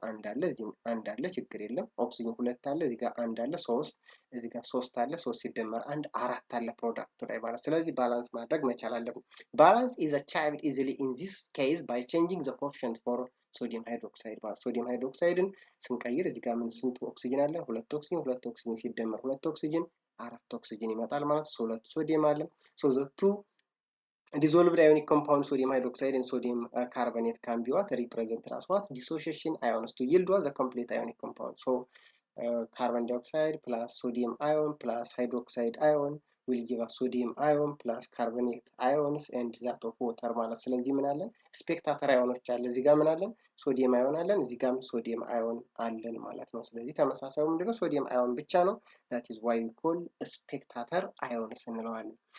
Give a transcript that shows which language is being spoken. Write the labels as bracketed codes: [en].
[am] አንድ አለ። እዚህ አንድ አለ፣ ችግር የለም። ኦክሲጅን ሁለት አለ፣ እዚህ ጋር አንድ አለ፣ ሶስት እዚህ ጋር ሶስት አለ፣ ሶስት ሲደመር አንድ አራት አለ ፕሮዳክቱ ላይ ማለት። ስለዚህ ባላንስ ማድረግ መቻል አለብን። ባላንስ [en] is achieved easily in this case by changing the coefficient for [am] ሶዲየም ሃይድሮክሳይድ ማለት ሶዲየም ሃይድሮክሳይድን ስንቀይር እዚህ ጋር ምን ስንት ኦክሲጅን አለ? ሁለት ኦክሲጅን ሲደመር ሁለት ኦክሲጅን አራት ኦክሲጅን ይመጣል ማለት ነው። ሁለት ሶዲየም አለ። [en] so the two dissolved ionic compound sodium hydroxide and sodium carbonate can be what represented as what dissociation ions to yield what the complete ionic compound. So carbon dioxide plus sodium ion plus hydroxide ion will give us sodium ion plus carbonate ions and that of water [am] ማለት ስለዚህ ምን አለን ስፔክታተር አዮኖች አለ እዚህ ጋር ምን አለን ሶዲየም አዮን አለን እዚህ ጋርም ሶዲየም አዮን አለን ማለት ነው ስለዚህ ተመሳሳዩ ምንድነው ሶዲየም አዮን ብቻ ነው [en] that is why we call spectator ions [am] እንለዋለን